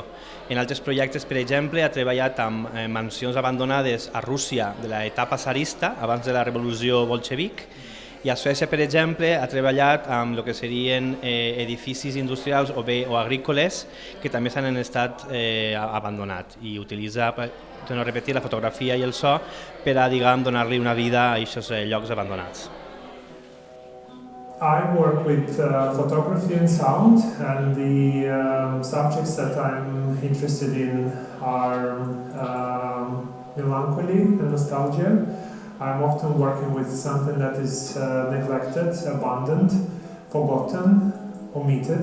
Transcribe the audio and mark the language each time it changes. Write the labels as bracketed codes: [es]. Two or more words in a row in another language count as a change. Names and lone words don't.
[ca] En altres projectes, per exemple, ha treballat amb mansions abandonades a Rússia de l'etapa tsarista, abans de la revolució bolxevic, i a Suècia, per exemple, ha treballat amb el que serien edificis industrials o agrícoles que també s'han estat abandonats, i utilitza, torno a repetir, la fotografia i el so per a, donar-li una vida a aquests llocs abandonats. [en] I work with photography and sound, and the subjects that I'm interested in are melancholy and nostalgia. I'm often working with something that is neglected, abandoned, forgotten, omitted.